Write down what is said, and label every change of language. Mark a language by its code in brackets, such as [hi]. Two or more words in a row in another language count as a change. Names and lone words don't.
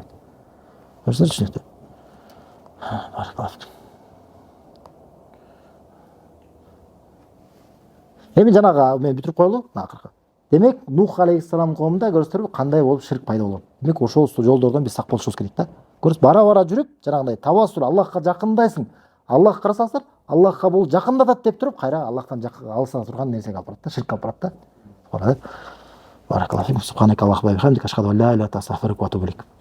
[ky] Көрсөңүздөр, түшүнүктүү. Эми жанагы мен бүтүрүп коелу, акыркы. Демек Нух алейхиссалам коомунда көрсөңүздөр кандай болуп ширк пайда болгон. Демек ошол жолдордон биз сак болушубуз керек да. Көрсөңүз, бара жүрүп, жанагындай тавассул, Аллахка жакындайсың. Аллах карасаңыздар, Аллахка бул жакындатат деп туруп, кайра Аллахтан алыса турган нерсеге алып барат да, ширк алып барат да. [ar] بارك الله فيكم، سبحانك اللهم وبحمدك، أشهد أن لا إله إلا أنت، أستغفرك وأتوب إليك.